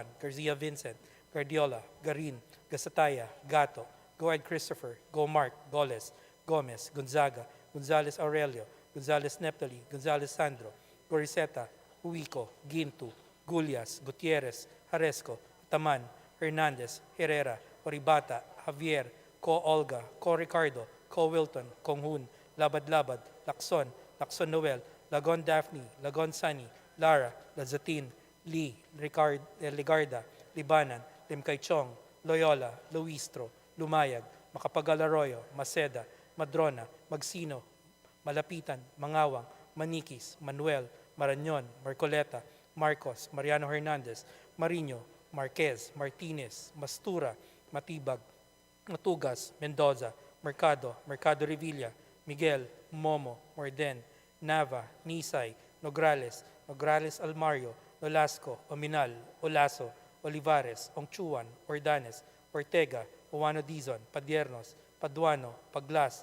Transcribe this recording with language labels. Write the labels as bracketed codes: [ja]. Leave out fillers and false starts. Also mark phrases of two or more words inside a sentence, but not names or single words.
[en] Garcia Vincent, Guardiola, Garin, Gasataya, Gato, Goed Christopher, Go Mark, Goles, Gomez, Gonzaga, Gonzales Aurelio, Gonzales Neptali, Gonzales Sandro, Goriseta, Huico, Gintu, Gulias, Gutierrez, Haresco, Taman, Hernandez, Herrera, Oribata, Javier, Co Olga, Co Ricardo, Co Wilton, Konghun, Labad-Labad, Lacson, Lacson Noel, Lagon Daphne, Lagon Sunny, Lara, Lazatin, Lee, Ligarda, Libanan, Limkay Chong, Loyola, Luistro, Lumayag, Macapagal Arroyo, Maceda, Madrona, Magsino, Malapitan, Mangawang, Manikis, Manuel, Marañon, Marcoleta, Marcos, Mariano Hernandez, Mariño, Marquez, Martinez, Mastura, Matibag, Matugas, Mendoza, Mercado, Mercado Revilla, Miguel, Momo, Morden, Nava, Nisay, Nograles, Nograles Almario, Nolasco, Ominal, Olaso, Olivares, Ongchuan, Ordanes, Ortega, Uwano Dizon, Padiernos, Paduano, Paglas,